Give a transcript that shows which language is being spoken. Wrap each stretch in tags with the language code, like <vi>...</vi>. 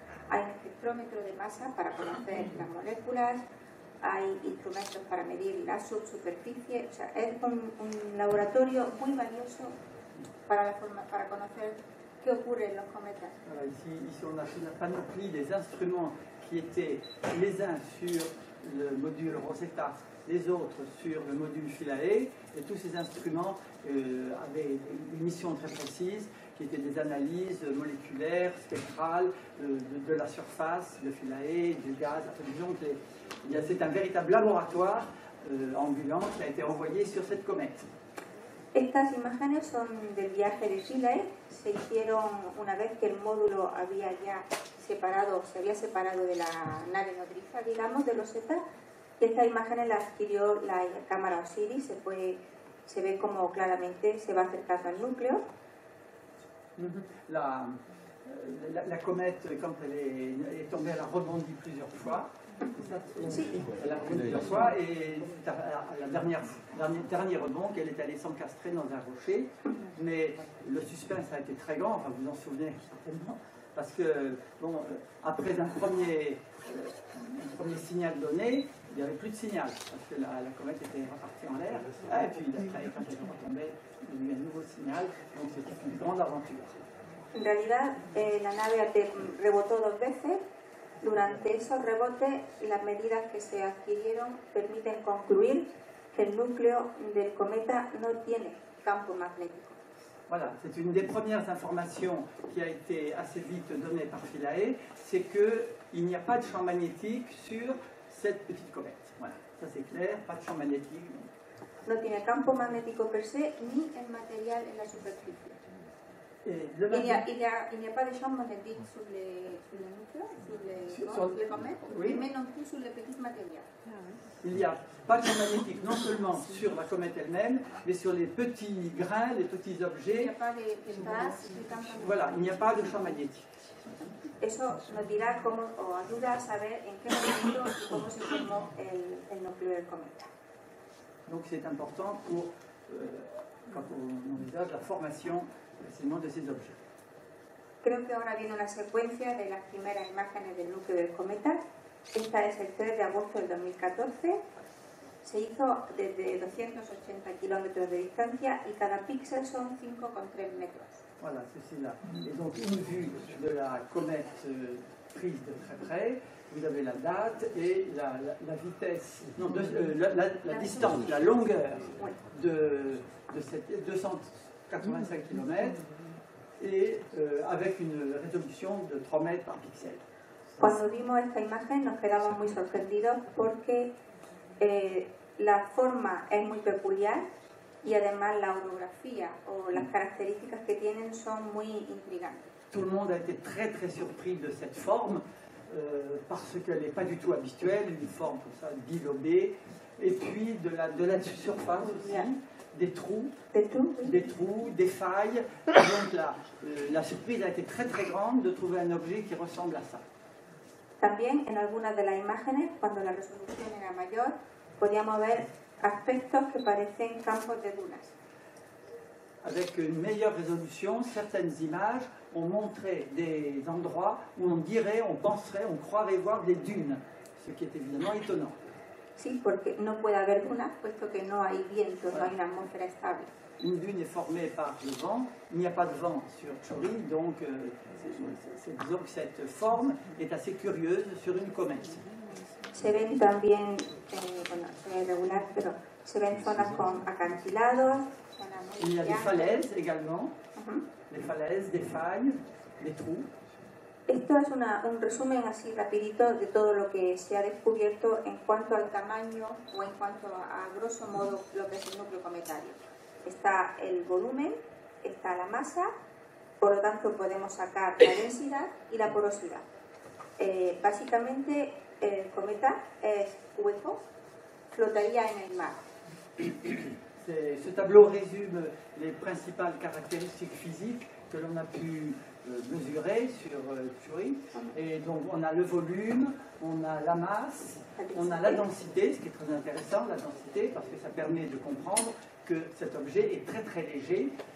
<es>Hay un espectrómetro de masa para conocer las moléculas, hay instrumentos para medir la subsuperficie, o sea, es un laboratorio muy valioso para conocer qué ocurre en los cometas.</es> <fr>Voilà, ici on a une panoplie des instruments qui étaient les uns sur le module Rosetta, les autres sur le module Philae, et tous ces instruments avaient une mission très précise, qui étaient des analyses moléculaires, spectrales, de la surface, de Philae, du gaz. Disons que c'est un véritable laboratoire ambulant qui a été envoyé sur cette comète.</fr> <es>Estas imágenes son del viaje de Philae, se hicieron una vez que el módulo había ya se había separado de la nave nodriza, digamos, de Rosetta, y estas imágenes las adquirió la cámara Osiris, se ve como claramente se va acercando al núcleo.</es> <fr>La comète, quand elle est tombée, elle a rebondi plusieurs fois. Elle a rebondi plusieurs fois, et le dernier rebond, qu'elle est allée s'encastrer dans un rocher. Mais le suspense a été très grand, enfin vous en souvenez certainement, parce que bon, après un premier signal donné, il n'y avait plus de signal, parce que la comète était repartie en l'air, et puis après, quand elle est retombée, il y a eu un nouveau signal, donc c'était une grande aventure.</fr> <es>En realidad, la nave rebotó 2 veces. Durante esos rebotes, las medidas que se adquirieron permiten concluir que el núcleo del cometa no tiene campo magnético.</es> <fr>Voilà, c'est une des premières informations qui a été assez vite donnée par Philae, c'est qu'il n'y a pas de champ magnétique sur cette petite comète. Voilà, ça c'est clair, pas de champ magnétique.</fr> <es>No tiene campo magnético per se, ni el material en la superficie.</es> <fr>Il n'y a pas de champ magnétique sur le núcleo, sur les comètes, oui. Mais non plus sur les petits matériaux. Il n'y a pas de champ magnétique non seulement sur la comète elle-même, mais sur les petits grains, les petits objets. Il n'y a pas d'espace, de campo magnétique. Voilà, il n'y a pas de champ magnétique.</fr> <es>Eso nos dirá cómo, o ayuda a saber en qué momento y cómo se formó el núcleo del cometa.</es> <fr>Donc c'est important pour, quand on envisage la formation précisément de ces objets.</fr> <es>Creo que ahora viene una secuencia de las primeras imágenes del núcleo del cometa. Esta es el 3 de agosto del 2014. Se hizo desde 280 kilómetros de distancia y cada píxel son 5,3 metros.</es> <fr>Voilà, ceci là. Et donc une vue de la comète prise de très près. Vous avez la date et la vitesse, non, la distance, la longueur de cette 285 km et avec une résolution de 3 mètres par pixel.</fr> <es>Cuando vimos esta imagen nos quedamos muy sorprendidos porque la forma es muy peculiar y además la orografía o las características que tienen son muy intrigantes.</es> <fr>Tout le monde a été très très surpris de cette forme parce qu'elle n'est pas du tout habituelle, une forme comme ça bilobée, et puis de la surface aussi, des trous, des failles. Donc la surprise a été très très grande de trouver un objet qui ressemble à ça.</fr> <es>También en algunas de las imágenes, cuando la resolución era mayor, podíamos ver aspectos que parecen campos de dunas.</es> <fr>Avec une meilleure résolution, certaines images on montrait des endroits où on dirait, on penserait, on croirait voir des dunes, ce qui est évidemment étonnant.</fr> <es>Sí, porque no puede haber dunas, puesto que no hay vientos, no hay una atmósfera estable.</es> <fr>Une dune est formée par le vent, il n'y a pas de vent sur Chori, donc disons que cette forme est assez curieuse sur une comète.</fr> <es>Se ven también, bueno, se ve irregular, pero se ven zonas con acantilados, zonas muy</es> <fr>Il y a des</fr> <es>llanas.</es> <fr>falaises également, Ujú. des falaises, des failles, des trous.</fr> <es>Esto es un resumen así rapidito de todo lo que se ha descubierto en cuanto al tamaño o en cuanto a grosso modo lo que es el núcleo cometario. Está el volumen, está la masa, por lo tanto podemos sacar la densidad y la porosidad. Básicamente el cometa es hueco, flotaría en el mar.</es> <fr>Ce tableau résume les principales caractéristiques physiques que l'on a pu mesurer sur Churi. Et donc on a le volume, on a la masse, on a la densité, ce qui est très intéressant, la densité, parce que ça permet de comprendre que cet objet est très très léger.</fr>